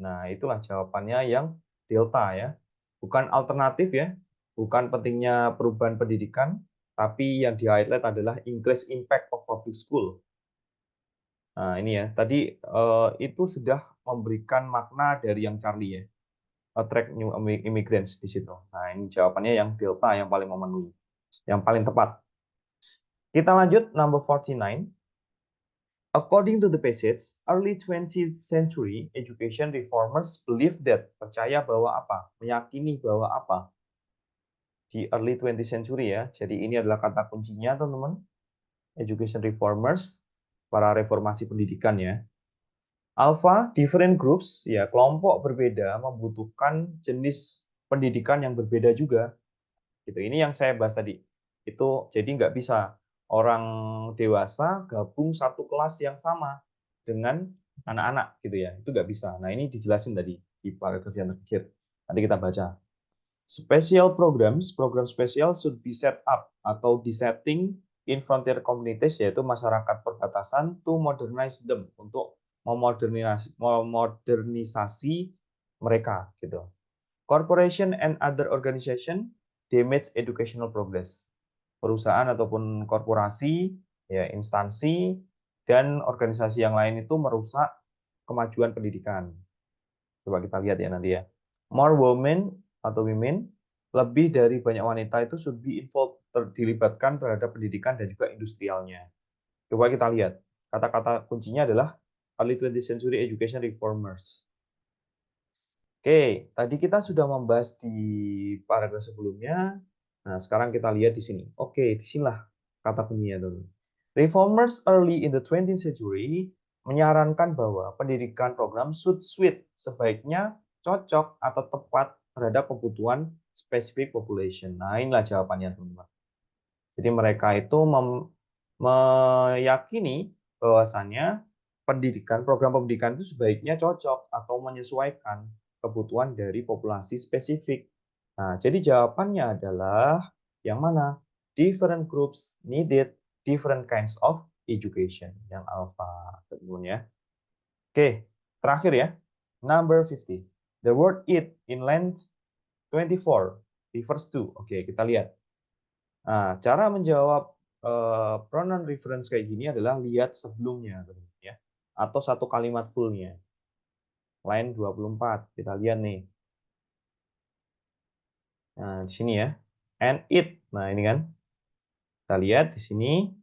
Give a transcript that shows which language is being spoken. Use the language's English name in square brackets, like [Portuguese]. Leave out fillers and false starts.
[Indonesian] Nah, itulah jawabannya yang delta ya. Bukan alternatif ya, bukan pentingnya perubahan pendidikan, tapi yang di-highlight adalah [English] increase impact of public school. [Indonesian] Nah, ini ya, tadi itu sudah memberikan makna dari yang Charlie ya, [English] attract new immigrants [Indonesian] di situ. Nah, ini jawabannya yang delta yang paling memenuhi, yang paling tepat. Kita lanjut [English] number 49. According to the passage, early 20th century education reformers believe that, [Indonesian] percaya bahwa apa? Meyakini bahwa apa? Di [English] early 20th century [Indonesian] ya. Jadi ini adalah kata kuncinya teman-teman. Education reformers, para reformasi pendidikan ya. Alpha, [English] different groups, [Indonesian] ya kelompok berbeda membutuhkan jenis pendidikan yang berbeda juga. Gitu. Ini yang saya bahas tadi. Itu jadi nggak bisa orang dewasa gabung satu kelas yang sama dengan anak-anak gitu ya. Itu nggak bisa. Nah ini dijelasin tadi di paragraf yang terakhir. Nanti kita baca. [English] Special programs, [Indonesian] program spesial [English] should be set up [Indonesian] atau disetting [English] in frontier communities, [Indonesian] yaitu masyarakat perbatasan, [English] to modernize them, [Indonesian] untuk memodernisasi mereka gitu. [English] Corporation and other organization damage educational progress. [Indonesian] Perusahaan ataupun korporasi, ya instansi dan organisasi yang lain itu merusak kemajuan pendidikan. Coba kita lihat ya nanti ya. [English] More women [Indonesian] atau women, lebih dari banyak wanita itu [English] should be involved, [Indonesian] dilibatkan terhadap pendidikan dan juga industrialnya. Coba kita lihat. Kata-kata kuncinya adalah early 20th century education reformers. Oke, tadi kita sudah membahas di paragraf sebelumnya. Nah, sekarang kita lihat di sini. Oke, disinilah kata kuncinya, teman. [English] Reformers early in the 20th century [Indonesian] menyarankan bahwa pendidikan program [English] should suit, [Indonesian] sebaiknya cocok atau tepat terhadap kebutuhan spesifik population. Nah, inilah jawabannya, teman-teman. Jadi mereka itu meyakini bahwasannya program pendidikan itu sebaiknya cocok atau menyesuaikan kebutuhan dari populasi spesifik. Nah, jadi jawabannya adalah yang mana? [English] Different groups needed different kinds of education. [Indonesian] Yang alpha, teman-teman ya. Oke, terakhir ya. [English] Number 50. The word it in line 24 refers to. [Indonesian] Oke, kita lihat. Nah, cara menjawab pronoun reference kayak gini adalah lihat sebelumnya, teman-teman ya. Atau satu kalimat fullnya. Line 24. Kita lihat nih. Nah, di sini ya. [English] And it. [Indonesian] Nah, ini kan. Kita lihat di sini.